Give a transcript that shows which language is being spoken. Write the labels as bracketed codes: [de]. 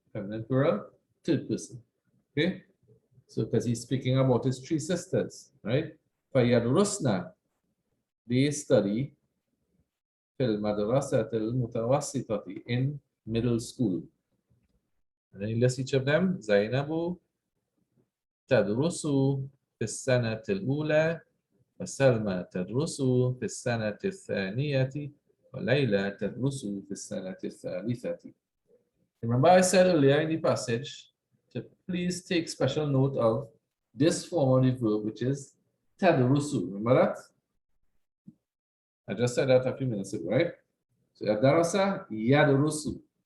[en] Feminine plural, third person. Okay? So because he's speaking about his three sisters, right? Fayadrusna, they study [ar] fil madrasatil mutawassitati, [en] in middle school. And then you list each of them. [ar] Zainabu tadrusu fi sanatil ula, وسلمى تدرس في السنة الثانية وليلى تدرس في السنة الثالثة. [en] Remember I said earlier in the passage to please take special note of this form of the verb, which is tadrusu. Remember that? I just said that a few minutes ago, right? So you have darasa yadrusu.